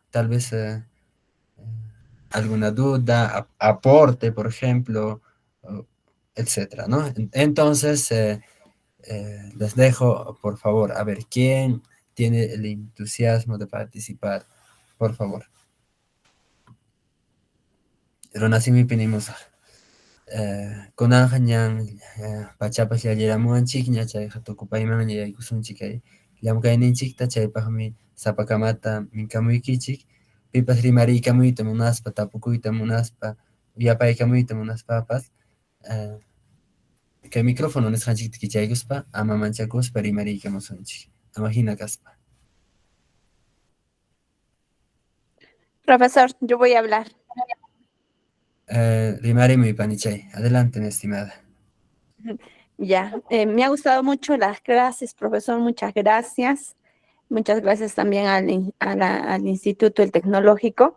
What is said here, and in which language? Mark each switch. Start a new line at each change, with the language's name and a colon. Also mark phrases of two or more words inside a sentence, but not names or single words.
Spanish: Tal vez alguna duda, aporte, por ejemplo, etcétera, ¿no? Entonces, les dejo, por favor, a ver, ¿quién tiene el entusiasmo de participar? Por favor.
Quechua: Ronasimi pinimos. Kunanqa ñan pachapas llalliramuanchik ña chay hatukupayman yaykusunchik kay llamkayninchikta chaypaqmi sapakamata minkamuykichik pipas rimariykamuyta munaspa tapukuyta munaspa yapaykamuyta munaspapas kay micrófono nisqanchikta kichaykuspa ama manchakuspa rimariykamusunchik ama hina kaspa.
Spanish: Profesor, yo voy a hablar.
Quechua: Rimarimuy panichay,
Spanish: adelante mi estimada. Ya, me ha gustado mucho las clases, profesor, muchas gracias. Muchas gracias también al Instituto El Tecnológico.